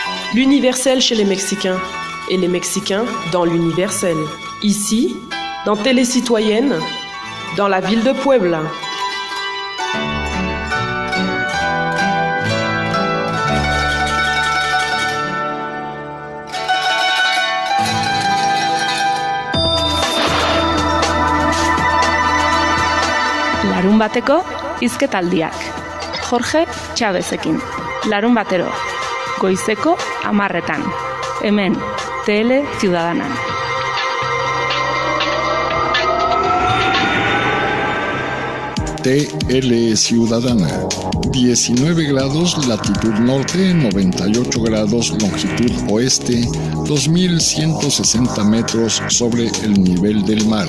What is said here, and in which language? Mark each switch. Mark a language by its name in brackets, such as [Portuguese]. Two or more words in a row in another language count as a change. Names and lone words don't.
[French] L'universel chez les Mexicains, et les Mexicains dans l'universel. Ici, dans Télé Citoyenne, dans la ville de Puebla. [Basque] Larun bateko hizketaldiak. Jorge Chavezekin. Larun batero. Goizeko 10:00. Hemen, Tele Ciudadanan. TL Ciudadana. [Spanish] 19 grados latitud norte, 98 grados longitud oeste, 2160 metros sobre el nivel del mar.